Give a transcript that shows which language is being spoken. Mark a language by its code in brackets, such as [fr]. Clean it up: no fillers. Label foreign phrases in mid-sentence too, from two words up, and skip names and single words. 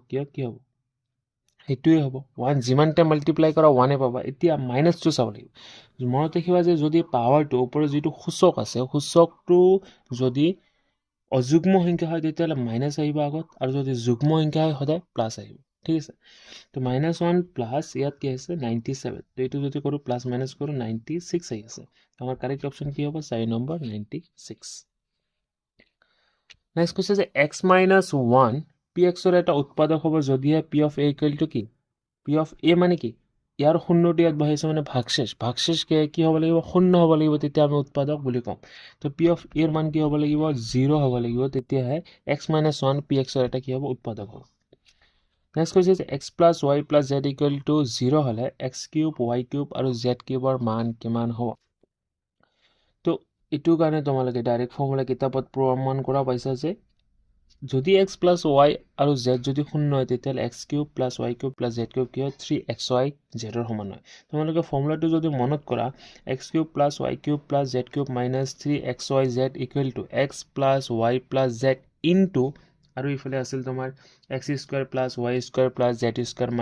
[as] কিয় কি হ'ব সেইটোৱে হ'ব 1 যিমানটা মাল্টিপ্লাই কৰা 1 পাবা এতিয়া মাইনাছটো চাব লাগিব মনত ৰাখিবা যে যদি পাৱাৰটো ওপৰত যিটো সূচক আছে সূচকটো যদি অযুগ্ম সংখ্যা হয় তেতিয়াহ'লে মাইনাছ আহিব আগত আৰু যদি যুগ্ম সংখ্যা হয় সদায় প্লাছ আহিব ঠিক আছে তো -1 প্লাছ ইয়াত কি আছে 97 তো এইটো যদি কৰোঁ প্লাছ মাইনাছ কৰোঁ 96 আহি আছে আমাৰ [en] correct option [as] কি হ'ব 4 নম্বৰ 96 নেক্সট কৈছে যে x - 1 pxৰ এটা উৎপাদক হ'ব যদিহে [en] p of a [as] = কি [en] p of a [as] মানে কি ইয়াৰ শূন্যটো ইয়াত বহাইছে মানে ভাগশেষ কি হ'ব লাগিব শূন্য হ'ব লাগিব তেতিয়া আমি উৎপাদক বুলি ক'ম তো [en] p of a [as] ৰ মান কি হ'ব লাগিব 0 হ'ব লাগিব তেতিয়াহে x - 1 pxৰ এটা কি হ'ব উৎপাদক হ'ব নেক্সট কৈছে যে x + y + z = 0 হ'লে x³ y³ আৰু z³ ৰ মান কিমান হ'ব তো এইটো কাৰণে তোমালোকে [en] direct formula [as] কিতাপত প্ৰমাণ কৰা পাইছা যে যদি x + y আৰু z যদি শূন্য হয় তেতিয়াহ'লে x³ + y³ + z³ কি হয় 3xy z ৰ সমান হয় তোমালোকে ফৰ্মুলাটো যদি মনত কৰা x³ + y³ + z³ - 3xyz = x + y + z আৰু ইফালে আছিল তোমাৰ x² + y² + z² - xy